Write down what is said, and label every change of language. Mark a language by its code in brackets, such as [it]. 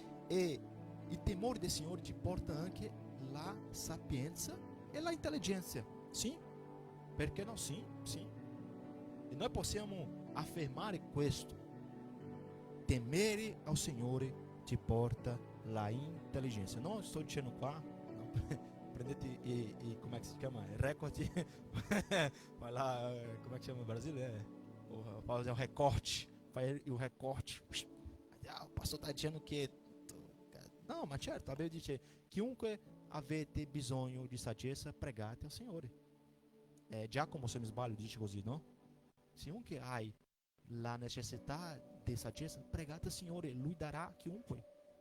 [it] E il temore del Signore ti porta anche la sapienza e la intelligenza, sim? Perché no? Sim, sim. E noi possiamo affermare questo: temere ao Signore ti porta la intelligenza. Non sto dicendo qua, no? [pt] Prendete come é que se chama? Recorte, vai lá, como é que chama no Brasil? Fazer um recorte, faz o recorte. O pastor está dizendo que [it] no, ma certo, la Bibbia dice: chiunque avete bisogno di saggezza, pregate al Signore. Giacomo, se non sbaglio, dice così, no? Chiunque hai la necessità di saggezza, pregate al Signore, Lui darà a chiunque.